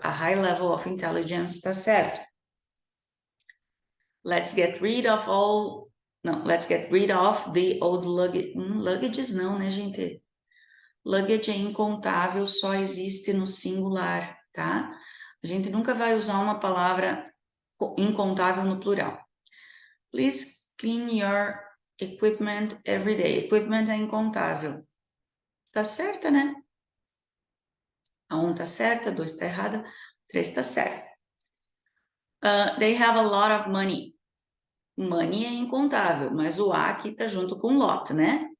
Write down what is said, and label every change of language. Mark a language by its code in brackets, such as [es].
[en] A high level of intelligence [pt] está certo. [en] Let's get rid of all... Não, let's get rid of the old luggage. [pt] Luggages não, né, gente? Luggage é incontável, só existe no singular, tá? A gente nunca vai usar uma palavra incontável no plural. [en] Please clean your equipment every day. [pt] Equipment é incontável. Tá certa, né? A 1 tá certa, a 2 tá errada, a 3 tá certa. [en] They have a lot of money. [pt] Money é incontável, mas o A aqui tá junto com lot, né?